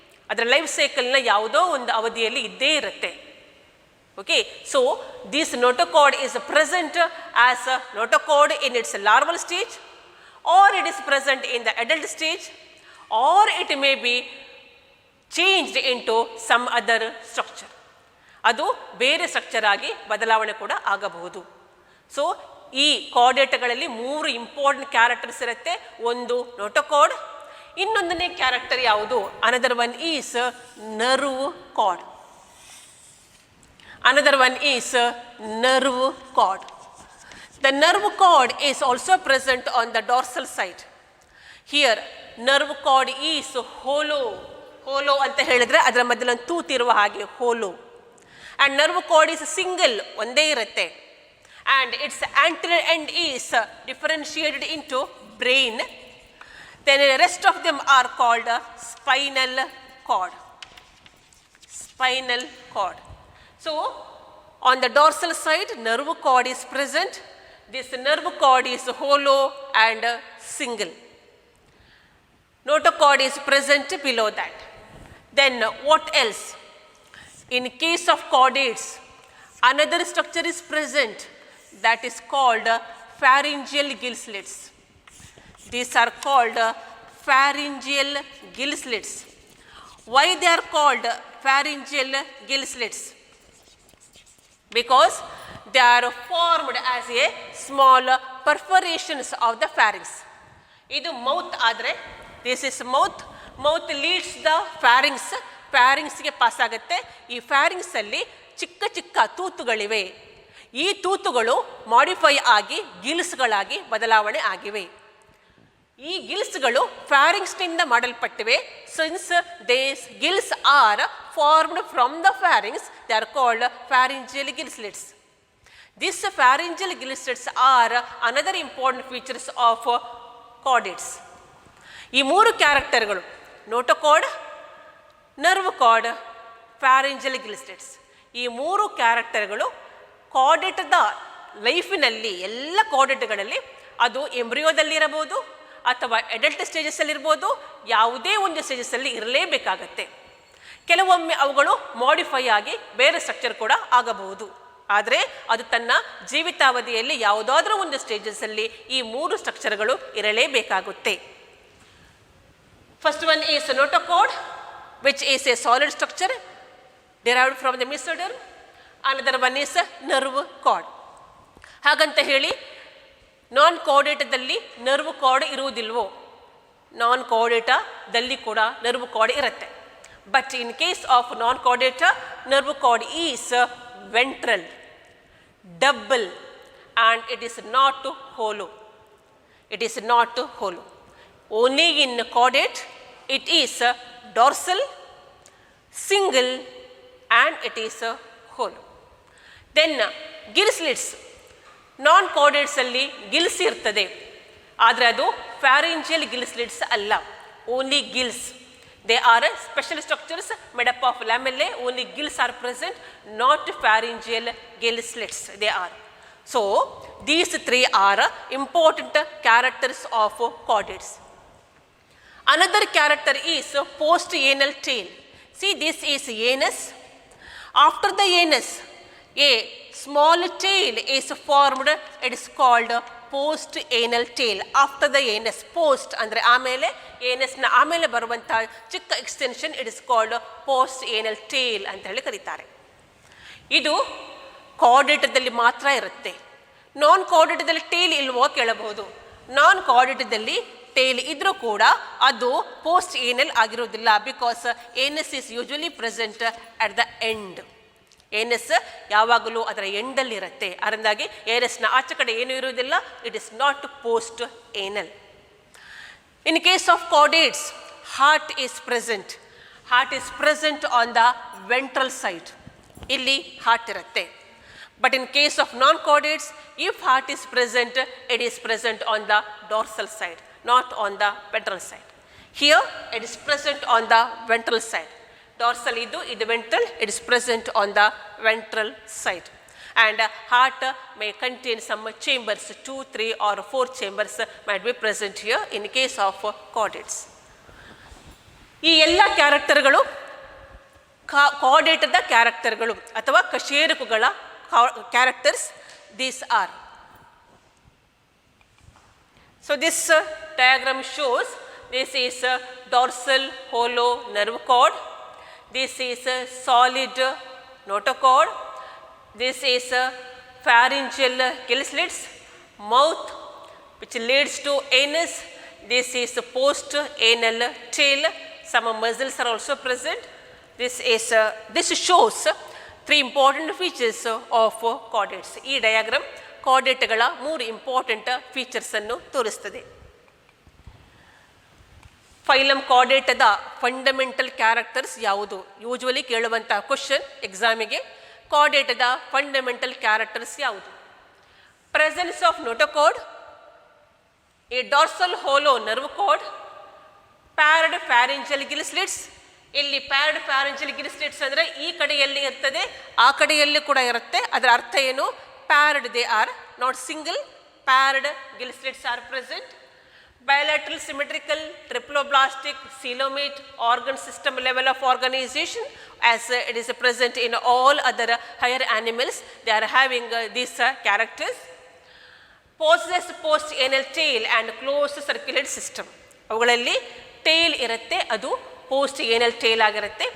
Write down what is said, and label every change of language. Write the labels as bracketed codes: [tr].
[kn] ಅದರ ಲೈಫ್ ಸೈಕಲ್ನ ಯಾವುದೋ ಒಂದು ಅವಧಿಯಲ್ಲಿ ಇದ್ದೇ ಇರುತ್ತೆ. [en] Okay, so this notochord is present as a notochord in its larval stage, or it is present in the adult stage, or it may be changed into some other structure. [kn] ಅದು ಬೇರೆ structure ಆಗಿ ಬದಲಾವಣೆ ಕೂಡ ಆಗಬಹುದು. So ಈ ಕಾರ್ಡೇಟ್ಗಳಲ್ಲಿ 3 important characters ಇರುತ್ತೆ. ಒಂದು notochord, ಇನ್ನೊಂದನೇ character ಯಾವುದು? [en] Another one is nerve cord. Another one is nerve cord. The nerve cord is also present on the dorsal side. Here nerve cord is hollow. [kn] Hollow ಅಂತ ಹೇಳಿದ್ರೆ ಅದರ ಮಧ್ಯದಲ್ಲಿ ಒಂದು ತೂತಿರುವ ಹಾಗೆ hollow. [en] And nerve cord is single, [kn] ಒಂದೇ ಇರುತ್ತೆ. [en] And its anterior end is differentiated into brain. Then the rest of them are called spinal cord. Spinal cord. So, on the dorsal side, nerve cord is present. This nerve cord is hollow and single. Notochord is present below that. Then, what else? In case of chordates, another structure is present that is called pharyngeal gill slits. These are called pharyngeal gill slits. Why they are called pharyngeal gill slits? Because they are formed as a small perforations of the pharynx. [kn] ಇದು mouth ಆದರೆ this is mouth leads the ಫ್ಯಾರಿಂಗ್ಸ್ಗೆ pass ಆಗುತ್ತೆ. ಈ ಫ್ಯಾರಿಂಗ್ಸಲ್ಲಿ ಚಿಕ್ಕ ಚಿಕ್ಕ ತೂತುಗಳಿವೆ. ಈ ತೂತುಗಳು modify ಆಗಿ ಗಿಲ್ಸ್ಗಳಾಗಿ ಬದಲಾವಣೆ ಆಗಿವೆ. ಈ ಗಿಲ್ಸ್ಗಳು ಫ್ಯಾರಿಂಗ್ಸ್ನಿಂದ ಮಾಡಲ್ಪಟ್ಟಿವೆ. [en] Since these gills are formed from the pharynx, they are called pharyngeal gill slits. These pharyngeal gill slits are another important features of chordates. [kn] ಈ 3 ಕ್ಯಾರೆಕ್ಟರ್ಗಳು notochord, nerve card, pharyngeal gill slits, ಈ 3 ಕ್ಯಾರೆಕ್ಟರ್ಗಳು ಕಾರ್ಡೇಟದ ಲೈಫಿನಲ್ಲಿ ಎಲ್ಲ ಕಾರ್ಡೇಟ್ಗಳಲ್ಲಿ ಅದು ಎಂಬ್ರಿಯೋದಲ್ಲಿರಬಹುದು ಅಥವಾ ಅಡಲ್ಟ್ ಸ್ಟೇಜಸ್ಸಲ್ಲಿ ಇರ್ಬೋದು, ಯಾವುದೇ ಒಂದು ಸ್ಟೇಜಸ್ಸಲ್ಲಿ ಇರಲೇಬೇಕಾಗತ್ತೆ. ಕೆಲವೊಮ್ಮೆ ಅವುಗಳು ಮಾಡಿಫೈ ಆಗಿ ಬೇರೆ ಸ್ಟ್ರಕ್ಚರ್ ಕೂಡ ಆಗಬಹುದು. ಆದರೆ ಅದು ತನ್ನ ಜೀವಿತಾವಧಿಯಲ್ಲಿ ಯಾವುದಾದ್ರೂ ಒಂದು ಸ್ಟೇಜಸ್ಸಲ್ಲಿ ಈ 3 ಸ್ಟ್ರಕ್ಚರ್ಗಳು ಇರಲೇಬೇಕಾಗುತ್ತೆ. [en] First one is notochord, which is a solid structure derived from the mesoderm. Another one is nerve cord. [kn] ಹಾಗಂತ ಹೇಳಿ ನಾನ್ ಕಾರ್ಡೇಟದಲ್ಲಿ ನರ್ವ್ ಕಾರ್ಡ್ ಇರುವುದಿಲ್ವೋ? ನಾನ್ ಕಾರ್ಡೇಟದಲ್ಲಿ ಕೂಡ ನರ್ವ್ ಕಾರ್ಡ್ ಇರುತ್ತೆ. [en] But in case of non-chordata, nerve cord is ventral, double, and it is not hollow. It is not hollow. Only in chordate, it is dorsal, single, and it is hollow. Then gill slits. [kn] Non-chordates alli gills irtade. ಆದರೆ ಅದು pharyngeal gill slits ಅಲ್ಲ. [en] Only gills. They are special structures made up of lamellae. Only gills are present, not pharyngeal gill slits. They are. So, these 3 are important characters of chordates. Another character is post-anal tail. See, this is anus. After the anus, a small tail is formed. It is called post-anal tail. After the anus, [kn] post ಅಂದರೆ ಆಮೇಲೆ, ಏನಸ್ನ ಆಮೇಲೆ ಬರುವಂತಹ ಚಿಕ್ಕ extension, [en] it is called [kn] post-anal tail ಅಂತ ಹೇಳಿ ಕರೀತಾರೆ. ಇದು ಕಾರ್ಡೇಟದಲ್ಲಿ ಮಾತ್ರ ಇರುತ್ತೆ. ನಾನ್ ಕಾರ್ಡೇಟದಲ್ಲಿ ಟೇಲ್ ಇಲ್ವೋ ಕೇಳಬಹುದು. ನಾನ್ ಕಾರ್ಡೇಟದಲ್ಲಿ ಟೇಲ್ ಇದ್ರೂ ಕೂಡ ಅದು post-anal ಆಗಿರೋದಿಲ್ಲ. [en] Because anus is usually present at the end. [kn] Anus ಯಾವಾಗಲೂ ಅದರ ಎಂಡಲ್ಲಿರುತ್ತೆ. ಅದರಿಂದಾಗಿ ಏನಸ್ನ ಆಚೆ ಕಡೆ ಏನೂ ಇರುವುದಿಲ್ಲ. [en] It is not post-anal. In case of chordates, heart is present. Heart is present on the ventral side. [kn] ಇಲ್ಲಿ heart ಇರುತ್ತೆ. [en] But in case of non-chordates, if heart is present, it is present on the dorsal side, not on the ventral side. Here, it is present on the ventral side. Dorsal ಇದು ventral, it is present on the ventral side. And heart may contain some chambers, 2, 3 or 4 chambers might be present here in case of chordates. [kn] ಈ ಎಲ್ಲ ಕ್ಯಾರೆಕ್ಟರ್ಗಳು ಕಾರ್ಡೇಟದ ಕ್ಯಾರೆಕ್ಟರ್ಗಳು ಅಥವಾ ಕಶೇರುಕಗಳ characters. [en] These are. So this diagram shows this is dorsal hollow nerve cord. This is solid notochord. This is pharyngeal gill slits, mouth which leads to anus. This is post-anal tail. Some muscles are also present. This shows three important features of chordates. [kn] ಈ diagram ಕಾರ್ಡೇಟ್ಗಳ 3 important features ಅನ್ನು ತೋರಿಸ್ತದೆ. Phylum ಕಾರ್ಡೇಟದ fundamental characters ಯಾವುದು? Usually ಕೇಳುವಂತಹ question ಎಕ್ಸಾಮಿಗೆ. ಕಾರ್ಡೇಟದ fundamental characters ಯಾವುದು? [en] Presence of notochord, a dorsal hollow nerve cord, paired pharyngeal gill slits. [kn] ಇಲ್ಲಿ ಪ್ಯಾರ್ಡ್ ಫ್ಯಾರಿಂಜಿಯಲ್ Gill slits ಅಂದರೆ ಈ ಕಡೆಯಲ್ಲಿ ಇರ್ತದೆ, ಆ ಕಡೆಯಲ್ಲಿ ಕೂಡ ಇರುತ್ತೆ. ಅದರ ಅರ್ಥ ಏನು? [en] Paired, they are not single. Paired gill slits are present. Bilateral symmetrical triploblastic coelomate organ system level of organization, as it is present in all other higher animals. They are having these characters. Possess post-anal tail and closed circulate system. [kn] ಅವುಗಳಲ್ಲಿ tail ಇರುತ್ತೆ, ಅದು post-anal tail ಆಗಿರುತ್ತೆ.